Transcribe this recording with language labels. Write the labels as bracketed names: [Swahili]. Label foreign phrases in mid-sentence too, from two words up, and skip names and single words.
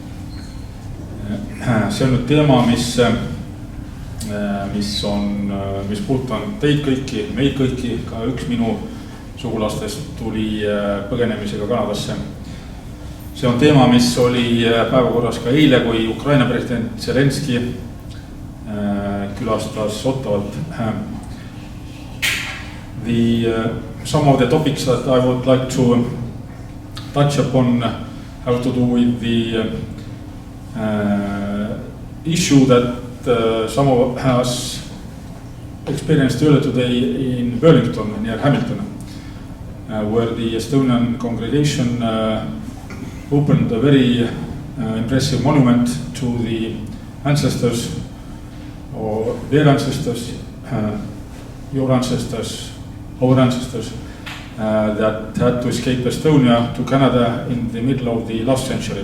[Estonian] See on nüüd teema, mis puudutab teid kõiki, meid kõiki, ka üks minu sugulastest tuli põgenemisega Kanadasse. See on teema, mis oli päevakorras ka eile, kui Ukraina president Zelenski külastas Ottawat. [English] Some of the topics that I would like to touch upon have to do with the issue that some of us experienced earlier today in Burlington near Hamilton, where the Estonian congregation opened a very impressive monument to the ancestors, or their ancestors, your ancestors, our ancestors, that had to escape Estonia to Canada in the middle of the last century.